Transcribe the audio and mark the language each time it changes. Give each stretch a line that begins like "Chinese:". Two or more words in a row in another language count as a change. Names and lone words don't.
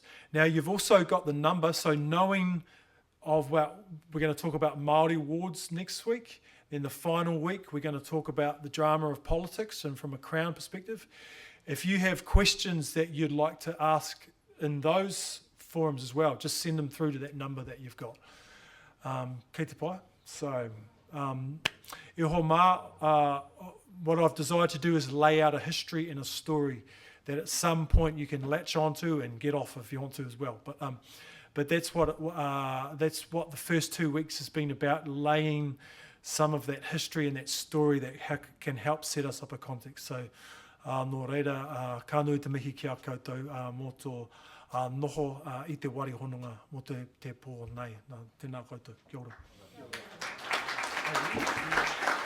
English: Now you've also got the number, so knowing of, well, we're going to talk about Māori wards next week. Then the final week, we're going to talk about the drama of politics and from a Crown perspective. If you have questions that you'd like to ask in those forums as well, just send them through to that number that you've got.
Māori: Kei te pai. So, e ho mā,
English: what I've desired to do is lay out a history and a story that at some point you can latch onto and get off if you want to as well. But that's what the first 2 weeks has been about, laying some of that history and that story that can help set us up a context. So,
Māori: nō reira, ka nui te mihi ki a koutou mō tō noho I te wari hononga mō te pō nei. Tēnā koutou. Kia ora.